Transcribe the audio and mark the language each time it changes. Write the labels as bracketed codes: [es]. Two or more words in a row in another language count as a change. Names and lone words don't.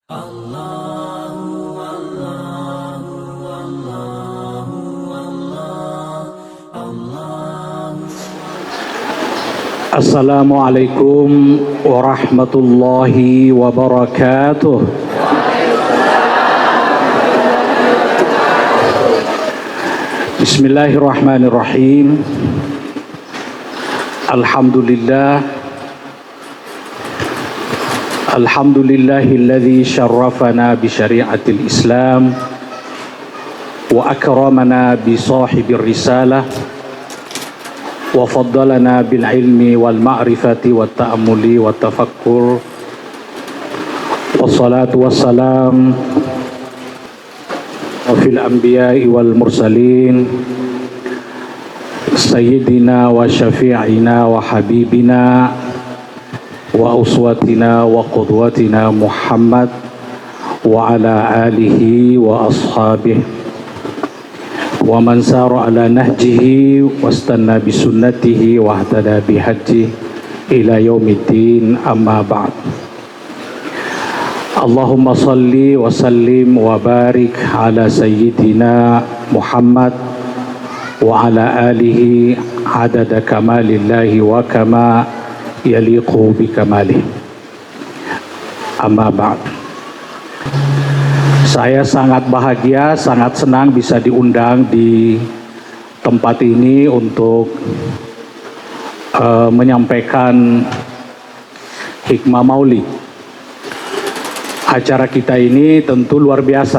[ar] السلام عليكم ورحمة الله وبركاته. بسم الله الرحمن الرحيم. الحمد لله الذي شرفنا بشريعة الإسلام وأكرمنا بصاحب الرسالة وفضلنا بالعلم والمعرفة والتأمل والتفكر. والصلاة والسلام وفي الأنبياء والمرسلين سيدنا وشفيعنا وحبيبنا وأسوتنا وقدوتنا محمد وعلى آله وأصحابه ومن سار على نهجه واستن بسنته واهتدى بهديه إلى يوم الدين، أما بعد. اللهم صل وسلم وبارك على سيدنا محمد وعلى آله عدد كمال الله وكما يليق بكماله، أما بعد. [id] Saya sangat bahagia, sangat senang bisa diundang di tempat ini untuk menyampaikan hikmah maulid. Acara kita ini tentu luar biasa.